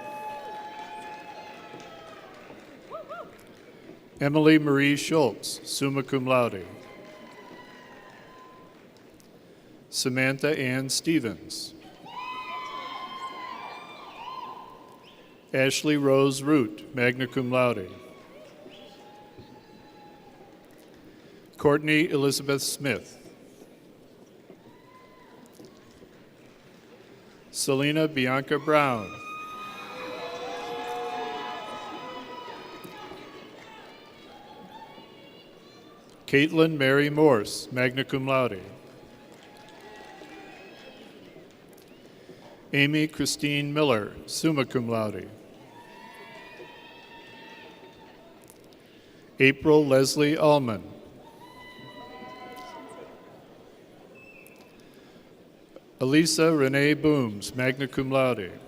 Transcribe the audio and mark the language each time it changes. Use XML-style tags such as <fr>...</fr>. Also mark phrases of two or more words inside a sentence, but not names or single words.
<en>Emily Marie Schultz,</en> <la>summa cum laude.</la> <en>Samantha Ann Stevens. Ashley Rose Root,</en> <la>magna cum laude.</la> <en>Courtney Elizabeth Smith. Selena Bianca Brown. Caitlin Mary Morse,</en> <la>magna cum laude.</la> <en>Amy Christine Miller,</en> <la>summa cum laude.</la> <en>April Leslie Allman. Elisa Renee Booms,</en> <la>magna cum laude.</la>